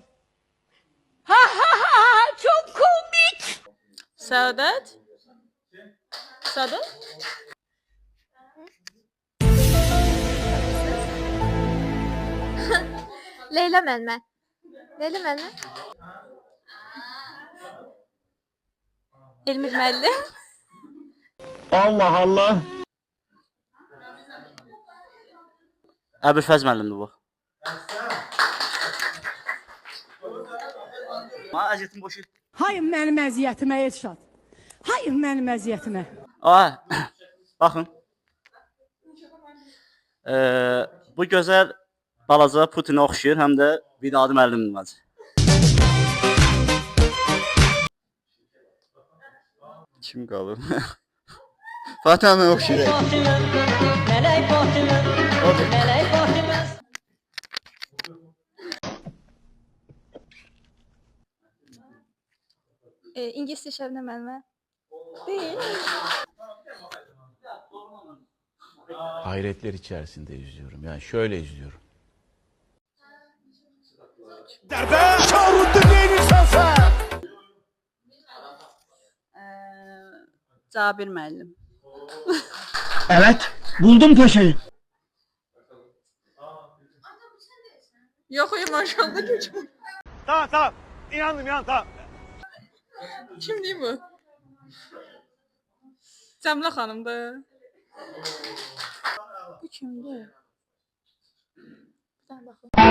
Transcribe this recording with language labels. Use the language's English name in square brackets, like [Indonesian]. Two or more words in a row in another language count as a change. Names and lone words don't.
[Turkish] Ha ha ha çok komik. [Azerbaijani] Saadət. Saadət? Leyla müəllimə. Leyla müəllimə. Elmir müəllim. Allah Allah. Əbülfəz müəllimdir bu. Ma əziyyətim boşu. [Turkish] Hayır benim əziyyətimə Elşad. Hayır benim əziyyətimə. [Azerbaijani] Baxın. Bu gözəl balaca Putinə oxşuyur, həm də Vidadi müəllimdir məncə. Kim qalır? Fatihə oxşayır. İngilis dili Şəbnəm müəllimə. [Turkish] Hayretler içerisinde izliyorum. Yani şöyle izliyorum. [Azerbaijani] Cabir müəllim. [Turkish] Evet buldum paşayı. [Azerbaijani] Yox, maşallah keçmir. [Turkish] Tamam. İnandım tamam. [Azerbaijani] Kimdir bu? Cəmlə xanımdır. Bu kimdir? Bir baxın.